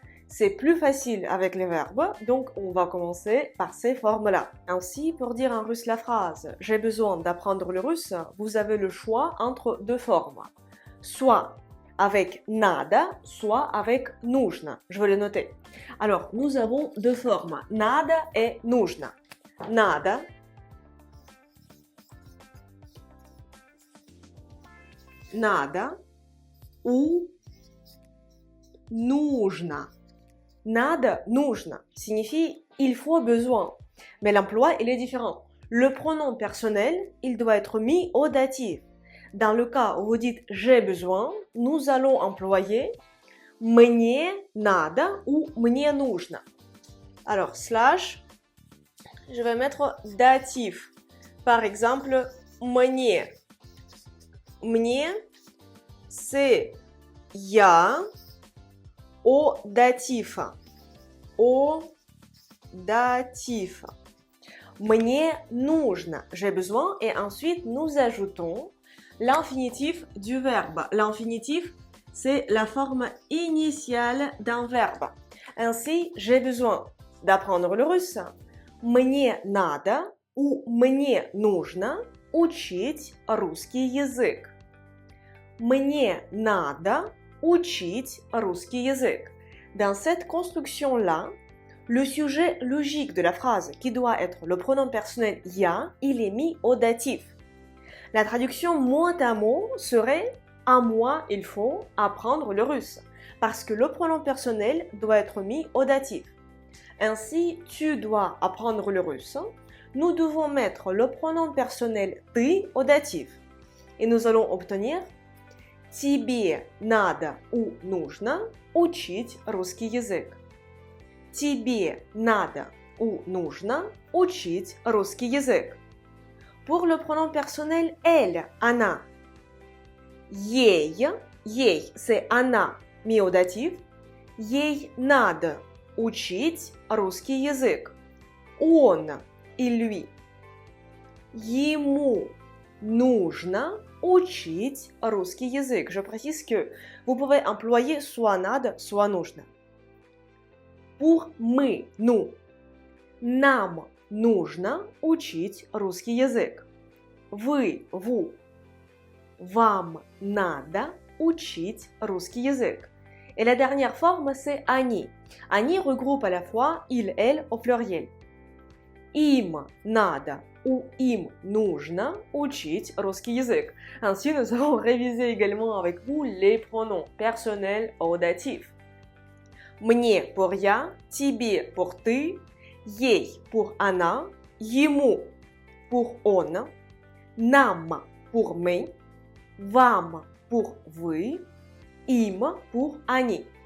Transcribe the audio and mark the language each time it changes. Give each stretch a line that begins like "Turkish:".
French: C'est plus facile avec les verbes, donc on va commencer par ces formes-là. Ainsi, pour dire en russe la phrase « j'ai besoin d'apprendre le russe », vous avez le choix entre deux formes. Soit avec «надо», soit avec «нужно». Je vais le noter. Alors, nous avons deux formes, «надо» et «нужно».
Russian: «Надо» «надо» ou «нужно».
French: Надо, нужно signifie il faut besoin, mais l'emploi il est différent. Le pronom personnel, il doit être mis au datif. Dans le cas où vous dites j'ai besoin, nous allons employer мне надо ou мне нужно. Alors slash, je vais mettre datif. Par exemple, мне. Мне, c'est я. Au datif. Au datif.
Russian: Мне нужно.
French: J'ai besoin. Et ensuite, nous ajoutons l'infinitif du verbe. L'infinitif, c'est la forme initiale d'un verbe. Ainsi, j'ai besoin d'apprendre le russe.
Russian: Мне надо ou мне нужно учить русский язык. Мне надо учить русский язык.
French: Dans cette construction-là, le sujet logique de la phrase, qui doit être le pronom personnel « я», il est mis au datif. La traduction mot à mot serait « à moi, il faut apprendre le russe », parce que le pronom personnel doit être mis au datif. Ainsi, tu dois apprendre le russe. Nous devons mettre le pronom personnel « ты» au datif. Et nous allons obtenir
Russian: Тебе надо ou нужно учить русский язык. Тебе надо ou нужно учить русский язык.
French: Pour le pronom personnel elle, она. Ей, c'est она, mis au datif.
Russian: Ей надо учить русский язык. Он и lui. Ему нужно учить русский язык.
French: Je précise que vous pouvez employer soit надо, soit нужно. Pour мы, nous.
Russian: Нам нужно учить русский язык. Вы, vous. Вам надо учить русский язык.
French: Et la dernière forme, c'est они. Они regroupe à la fois il, elle au pluriel.
Russian: Им надо ou им нужно учить русский язык.
French: Ainsi, nous allons réviser également avec vous les pronoms personnels au datif.
Russian: Мне pour я, тебе pour ты, ей pour она, ему pour он, нам pour мы, вам pour вы, им pour они.